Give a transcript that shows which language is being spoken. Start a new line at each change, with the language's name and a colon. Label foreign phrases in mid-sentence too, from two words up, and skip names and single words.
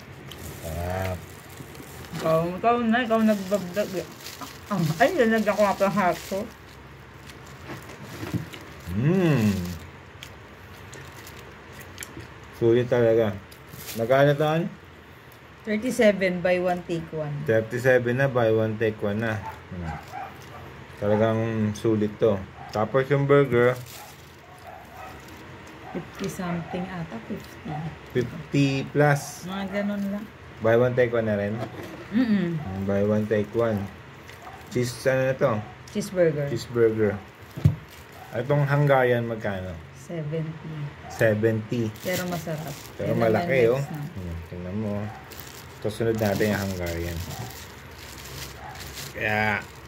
Filipino: Sarap. Ikaw na. Ikaw nagbabdag. Ay, lalagyan ko nga pa hap ko. Sulit talaga. Magkano taon?
English: 37 by 1 take 1.
Filipino: 37 na,
English: buy one take one
Filipino: na. Talagang sulit to. Tapos yung burger, 50 something ata, 50. 50 plus. Mga ganun lang.
English: Buy one take one
Filipino: na rin.
English: Buy one take one.
Filipino: Cheese, ano na to? Cheeseburger. Cheeseburger. Itong Hungarian magkano? 70. 70. Pero masarap. Pero malaki oh. Tingnan mo. Ito sunod natin yung Hungarian. Kaya